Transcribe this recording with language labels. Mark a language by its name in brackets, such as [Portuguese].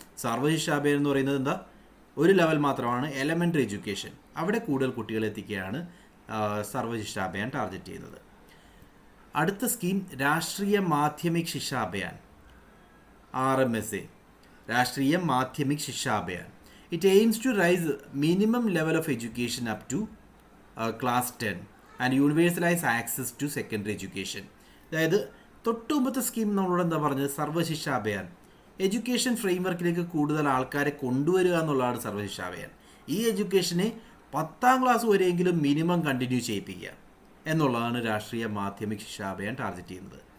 [Malayalam] സർവശിക്ഷ അഭിയാൻ എന്ന് പറയുന്നത് എന്താ? ഒരു ലെവൽ മാത്രമാണ് എലമെൻ്ററി എഡ്യൂക്കേഷൻ. അവിടെ കൂടുതൽ കുട്ടികളെ എത്തിക്കുകയാണ് സർവശിക്ഷ അഭിയാൻ ടാർഗറ്റ് ചെയ്യുന്നത്. അടുത്ത സ്കീം രാഷ്ട്രീയ മാധ്യമിക് ശിക്ഷാ അഭിയാൻ, RMSA, രാഷ്ട്രീയ മാധ്യമിക് ശിക്ഷാ Abhiyan. [English] It aims to raise minimum level of education up to class 10 and universalize access to secondary education. [Malayalam] അതായത് തൊട്ടുമുമ്പത്തെ സ്കീം നമ്മളോട് എന്താ പറഞ്ഞത്? സർവശിക്ഷ അഭിയാൻ എഡ്യൂക്കേഷൻ ഫ്രെയിംവർക്കിലേക്ക് കൂടുതൽ ആൾക്കാരെ കൊണ്ടുവരിക എന്നുള്ളതാണ് സർവശിക്ഷ അഭിയാൻ. ഈ എഡ്യൂക്കേഷനെ 10ാം ക്ലാസ് വരെയെങ്കിലും മിനിമം കണ്ടിന്യൂ ചെയ്യിപ്പിക്കുക എന്നുള്ളതാണ് രാഷ്ട്രീയ മാധ്യമിക് ശിക്ഷാ അഭിയാൻ ടാർഗറ്റ് ചെയ്യുന്നത്.